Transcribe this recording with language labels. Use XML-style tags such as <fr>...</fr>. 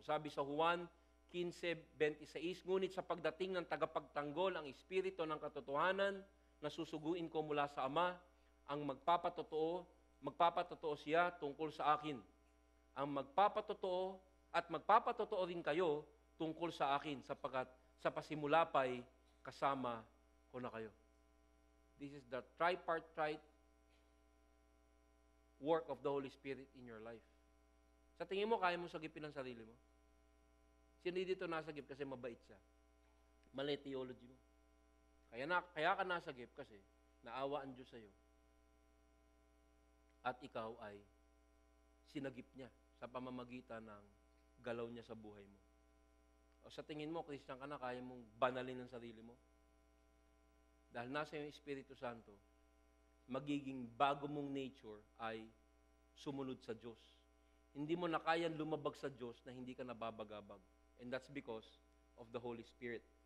<tl>Sabi sa Juan 15:26, ngunit sa pagdating ng tagapagtanggol ang Espiritu ng katotohanan na susuguin ko mula sa Ama, ang magpapatotoo siya tungkol sa akin. Ang magpapatotoo at magpapatotoo rin kayo tungkol sa akin sapagkat sa pasimula pa'y kasama ko na kayo.</tl> <en>This is the tripartite work of the Holy Spirit in your life.</en> <tl>Sa tingin mo, kaya mo sagipin ang sarili mo? Sino dito nasagip kasi mabait siya? Mali theology mo. Kaya ka nasagip kasi naawa ang Diyos sa'yo. At ikaw ay sinagip niya sa pamamagitan ng galaw niya sa buhay mo. O sa tingin mo, Christian ka na, kaya mong banalin ang sarili mo? Dahil nasa yung Espiritu Santo, magiging bago mong nature ay sumunod sa Diyos. Hindi mo na kayang lumabag sa Diyos na hindi ka nababagabag.</tl> <en>And that's because of the Holy Spirit.</en>